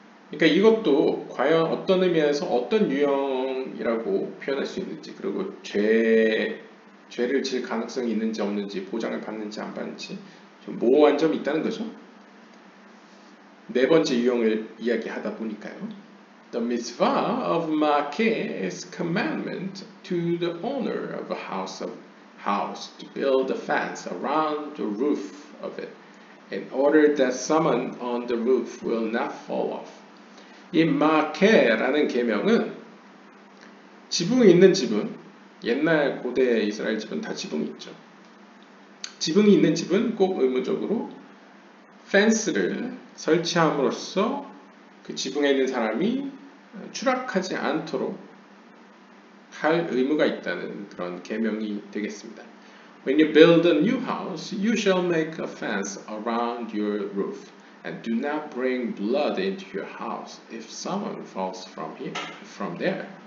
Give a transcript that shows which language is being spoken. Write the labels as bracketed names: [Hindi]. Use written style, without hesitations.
[Korean] 그러니까 이것도 과연 어떤 의미에서 어떤 유형이라고 표현할 수 있는지, 그리고 죄를 질 가능성이 있는지 없는지, 보장을 받는지 안 받는지 좀 모호한 점이 있다는 거죠. 네 번째 유형을 이야기하다 보니까요. [English] The mitzvah of Ma'akeh is commandment to the owner of a house to build a fence around the roof of it, in order that someone on the roof will not fall off. [Korean] 이 마케라는 계명은 지붕이 있는 집은, 옛날 고대 이스라엘 집은 다 지붕이 있죠. 지붕이 있는 집은 꼭 의무적으로 펜스를 설치함으로써 그 지붕에 있는 사람이 추락하지 않도록 할 의무가 있다는 그런 계명이 되겠습니다. [English] When you build a new house, you shall make a fence around your roof. And do not bring blood into your house if someone falls from there.